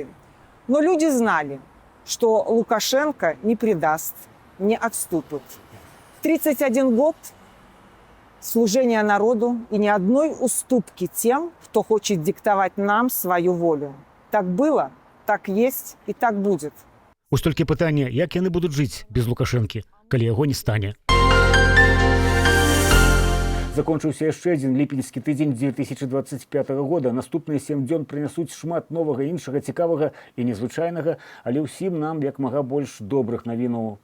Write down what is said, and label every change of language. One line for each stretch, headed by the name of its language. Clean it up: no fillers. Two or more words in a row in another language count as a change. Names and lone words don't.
Russian: Но люди знали, что Лукашенко не предаст, не отступит. 31 год служения народу и ни одной уступки тем, кто хочет диктовать нам свою волю. Так было, так есть и так будет.
Belarusian: Вось толькі пытанне, як яны будуць жыць без Лукашэнкі, калі яго не стане. Закончыўся яшчэ адзін ліпеньскі тыдзень 2025 года. Наступныя 7 дзён прынясуць шмат новага, іншага, цікавага і незвычайнага, але ўсім нам як мага больш добрых навінаў.